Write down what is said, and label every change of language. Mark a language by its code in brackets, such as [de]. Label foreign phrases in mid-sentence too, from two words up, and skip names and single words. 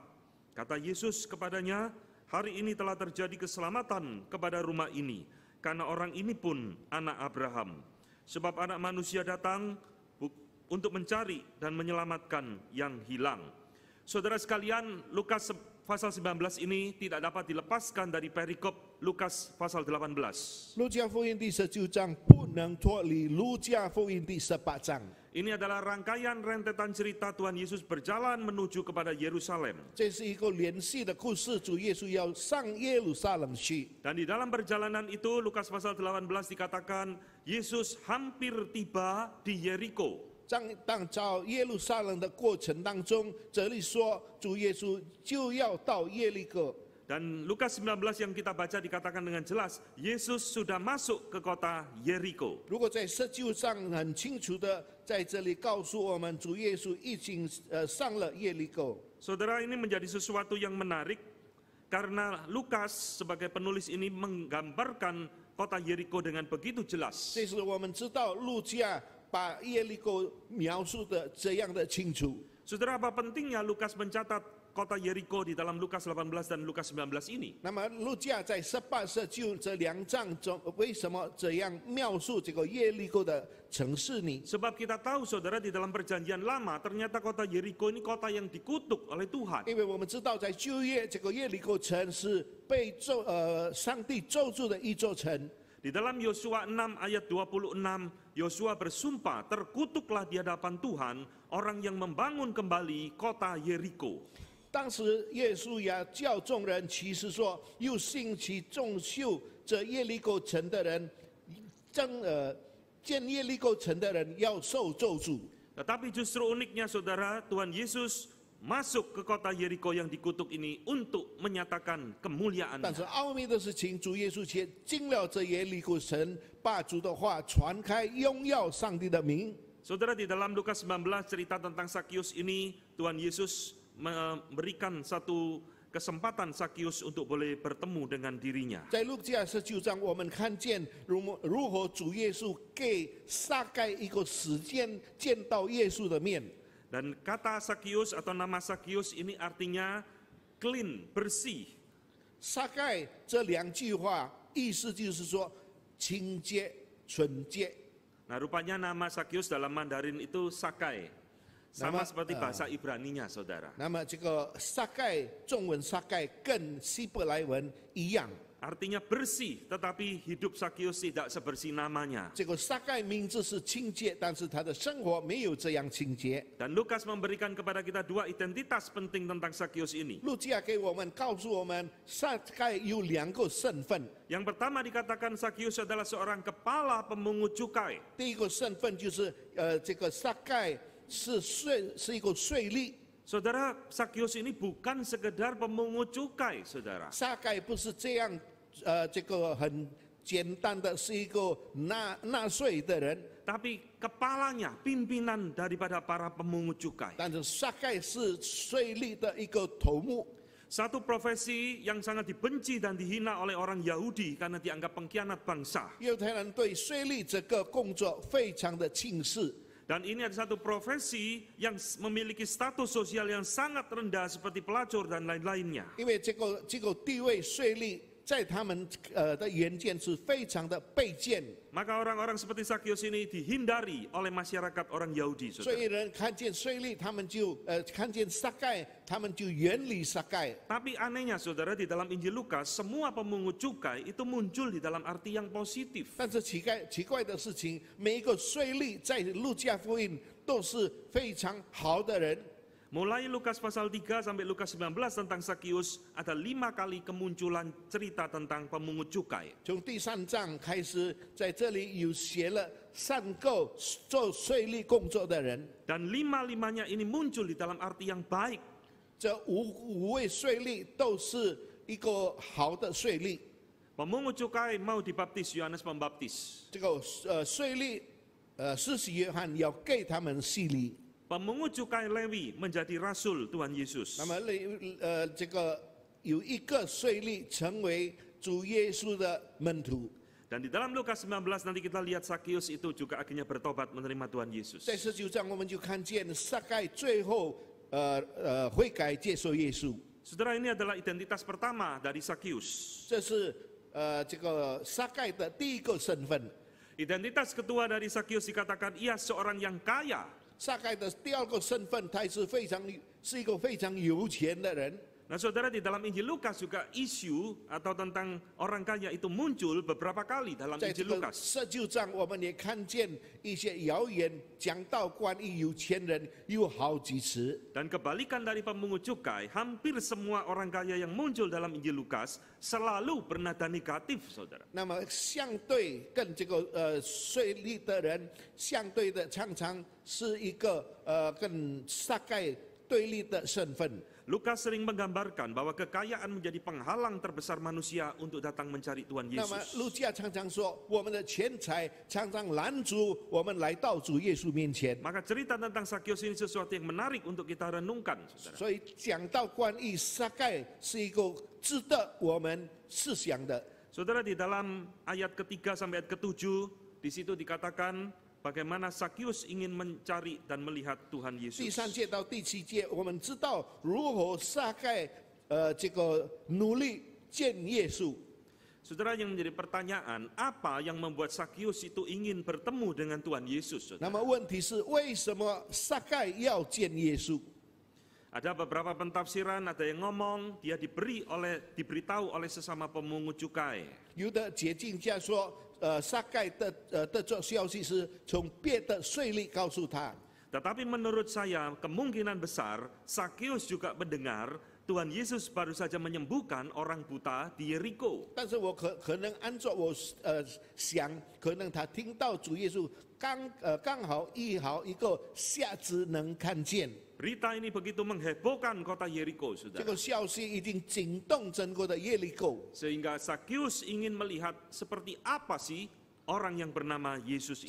[id] Kata Yesus kepadanya, "Hari ini telah terjadi keselamatan kepada rumah ini, karena orang ini pun anak Abraham. Sebab anak manusia datang untuk mencari dan menyelamatkan yang hilang." Saudara sekalian, Lukas pasal 19 ini tidak dapat dilepaskan dari perikop Lukas pasal 18. [zh] 路加福音第19章不能脱离路加福音第18章。 [id] Ini adalah rangkaian rentetan cerita Tuhan Yesus berjalan menuju kepada Yerusalem. [zh] 这是一个连续的故事，主耶稣要上耶路撒冷去。 [id] Dan di dalam perjalanan itu, Lukas pasal 18 dikatakan, Yesus hampir tiba di Yeriko. [zh] 当到耶路撒冷的过程当中，这里说主耶稣就要到耶利哥。 [id] Dan Lukas 19 yang kita baca dikatakan dengan jelas, Yesus sudah masuk ke kota Yeriko. [zh] 如果在19章很清楚的在这里告诉我们，主耶稣已经上了耶利哥。 [id] Saudara, ini menjadi sesuatu yang menarik karena Lukas sebagai penulis ini menggambarkan kota Yeriko dengan begitu jelas. [zh] 这是我们知道路加把耶利哥描述的这样的清楚。 [id] Saudara, apa pentingnya Lukas mencatat kota Yeriko di dalam Lukas 18 dan Lukas 19 ini? [zh] 那么路加在18、19这2章中，为什么这样描述这个耶利哥的城市呢？ [id] Sebab kita tahu, saudara, di dalam perjanjian lama ternyata kota Yeriko ini kota yang dikutuk oleh Tuhan. [zh] 因为我们知道，在旧约这个耶利哥城是被上帝咒诅的一座城。 [id] Di dalam Yosua 6 ayat 26, Yosua bersumpah, terkutuklah di hadapan Tuhan orang yang membangun kembali kota Yeriko. [zh] 当时耶稣也叫众人起誓说，又兴起众秀这耶利哥城的人，建耶利哥城的人要受咒诅。 [id] Tetapi justru uniknya saudara, Tuhan Yesus masuk ke kota Yeriko yang dikutuk ini untuk menyatakan [zh] 但 [id] kemuliaannya. [zh] 是奥秘的事情，主耶稣却进了这耶利哥城，把主的话传开，荣耀上帝的名。 [id] Saudara, di dalam Lukas 19 cerita tentang Sakius ini, Tuhan Yesus memberikan satu kesempatan Sakius untuk boleh bertemu dengan dirinya. [zh] 在路加19章，我们看见如何主耶稣给撒该一个时间见到耶稣的面。 [id] Dan kata Sakius atau nama Sakius ini artinya clean, bersih. [zh] 撒该这两句话意思就是说清洁、纯洁。 [id] Nah, rupanya nama Sakius dalam Mandarin itu Sakai. Sama Nama, seperti bahasa Ibraninya, saudara. [zh] 那么这个撒该，中文撒该跟希伯来文一样。 [id] Artinya bersih, tetapi hidup Sakius tidak sebersih namanya. [zh] 这个撒该名字是清洁，但是他的生活没有这样清洁。 [id] Dan Lukas memberikan kepada kita dua identitas penting tentang Sakius ini. [zh] 路加给我们告诉我们，撒该有两个身份。 [id] Yang pertama dikatakan Sakius adalah seorang kepala pemungut cukai. [zh] 第一个身份就是这个撒该是一个税吏。 [id] Saudara, Sakius ini bukan sekedar pemungut cukai, saudara. [zh] 撒该不是这样这个很简单的是一个纳税的人， [id] Tapi kepalanya, pimpinan daripada para pemungut cukai. [zh] 但是撒该是税吏的一个头目。 [id] Satu profesi yang sangat dibenci dan dihina oleh orang Yahudi karena dianggap pengkhianat bangsa. [zh] 犹太人对税吏这个工作非常的轻视。 [id] Dan ini ada satu profesi yang memiliki status sosial yang sangat rendah seperti pelacur dan lain-lainnya. [zh] 因为这个地位税吏在他们的眼见是非常的卑贱， [id] Maka orang-orang seperti Sakius ini dihindari oleh masyarakat orang Yahudi, [zh] 所 [id] saudara. [zh] 以人看见税吏，他们就看见撒该，他们就远离撒该。 [id] Tapi anehnya saudara, di dalam Injil Lukas, semua pemungut cukai itu muncul di dalam arti yang positif. [zh] 但是奇怪的事情，每一个税吏在路加福音都是非常好的人。 [id] Mulai Lukas pasal 3 sampai Lukas 19 tentang Sakius, ada 5 kali kemunculan cerita tentang pemungut cukai. [zh] 从第3章开始，在这里有写了3个做税吏工作的人。 [id] Dan 5-5-nya ini muncul di dalam arti yang baik. [zh] 这五位税吏都是一个好的税吏。 [id] Pemungut cukai mau dibaptis Yohanes Pembaptis. [zh] 这个税吏施洗约翰要给他们洗礼。 [id] Pemungut cukai Lewi menjadi rasul Tuhan Yesus. [zh] 那么这个有一个税吏成为主耶稣的门徒。 [id] Dan di dalam Lukas 19 nanti kita lihat Sakius itu juga akhirnya bertobat menerima Tuhan Yesus. [zh] 在19章我们就看见撒该最后悔改接受耶稣。 [id] Saudara, ini adalah identitas pertama dari Sakius. [zh] 这是这个撒该的第一个身份。 [id] Identitas kedua dari Sakius dikatakan ia seorang yang kaya. [zh] 撒该的第二个身份，他是一个非常有钱的人。 [id] Nah saudara, di dalam Injil Lukas juga isu atau tentang orang kaya itu muncul beberapa kali dalam [zh] 在这 [id] Injil [zh] 个 [id] Lukas. [zh] 19章，我们也看见一些谣言讲到关于有钱人有好几次。 [id] Dan kebalikan dari pemungut cukai, hampir semua orang kaya yang muncul dalam Injil Lukas selalu bernada negatif, saudara. [zh] 那么相对跟这个税吏的人相对的，常常是一个跟撒该对立的身份。 [id] Lukas sering menggambarkan bahwa kekayaan menjadi penghalang terbesar manusia untuk datang mencari Tuhan [zh] 那么 [id] Yesus. [zh] 路加常常说，我们的钱财常常拦阻我们来到主耶稣面前。 [id] Maka cerita tentang Sakius ini sesuatu yang menarik untuk kita renungkan, saudara. [zh] 所以讲到关于撒该是一个值得我们思想的。 [id] Saudara, di dalam ayat ketiga sampai ayat ketujuh, di situ dikatakan bagaimana Sakius ingin mencari dan melihat Tuhan [zh] 第 [id] Yesus. [zh] 3节到第7节，我们知道如何撒该这个努力见耶稣。 [id] Saudara, yang menjadi pertanyaan, apa yang membuat Sakius itu ingin bertemu dengan Tuhan Yesus? [zh] 那么问题是，为什么撒该要见耶稣？ [id] Ada beberapa pentafsiran, ada yang ngomong dia diberitahu oleh sesama pemungut cukai. [zh] 有的解经家说， 撒该的这消息是从别的税吏告诉他。 [id] Tetapi menurut saya kemungkinan besar Sakeus juga mendengar Tuhan Yesus baru saja menyembuhkan orang buta di Yeriko. [zh] 但是我可能按照我想，可能他听到主耶稣刚好医好一个瞎子能看见。 [id] Berita ini begitu menghebohkan kota Yeriko, [zh] 这 [id] saudara. [zh] 个消息已经惊动整个的耶利哥， [id] Sehingga Sakeus ingin melihat seperti apa sih orang yang bernama Yesus